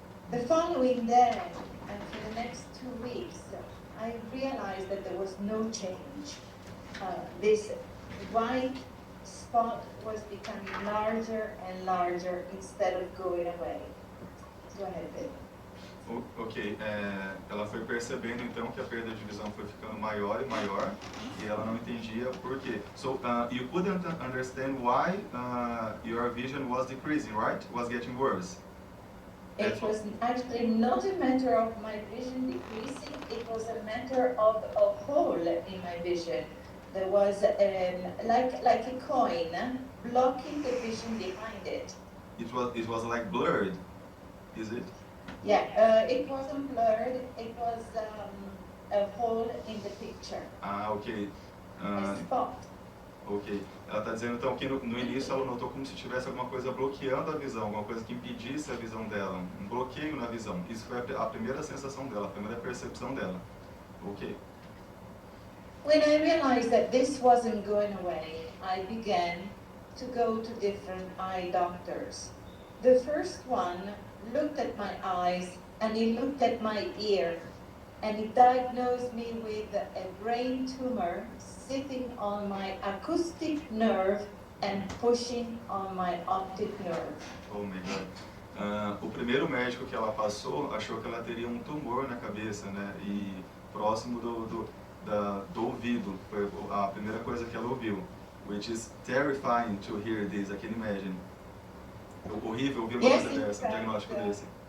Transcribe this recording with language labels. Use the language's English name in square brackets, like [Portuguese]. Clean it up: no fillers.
[English] The following day, and for the next 2 weeks, I realized that there was no change. This white spot was becoming larger and larger instead of going away. Go ahead, Pedro. [Portuguese] Ok, ela foi percebendo então que a perda de visão foi ficando maior e maior e ela não entendia por quê. [English] So you couldn't understand why your vision was decreasing, right? Was getting worse. It was actually not a matter of my vision decreasing. center of a hole in my vision. There was like a coin blocking the vision behind it. It was like blurred, is it? Yeah, it wasn't blurred. It was a hole in the picture. Ah, ok. A spot. Ok. [Portuguese] Ela está dizendo então que no início ela notou como se tivesse alguma coisa bloqueando a visão, alguma coisa que impedisse a visão dela, um bloqueio na visão. Isso foi a primeira sensação dela, a primeira percepção dela. Ok. [English] When I realized that this wasn't going away, I began to go to different eye doctors. The first one looked at my eyes and he looked at my ear and he diagnosed me with a brain tumor sitting on my acoustic nerve and pushing on my optic nerve. Oh my God. [Portuguese] O primeiro médico que ela passou achou que ela teria um tumor na cabeça, né? E próximo do ouvido. Foi a primeira coisa que ela ouviu. [English] Which is terrifying to hear this, I can imagine. [Portuguese] Horrível ouvir uma coisa dessa, um diagnóstico desse.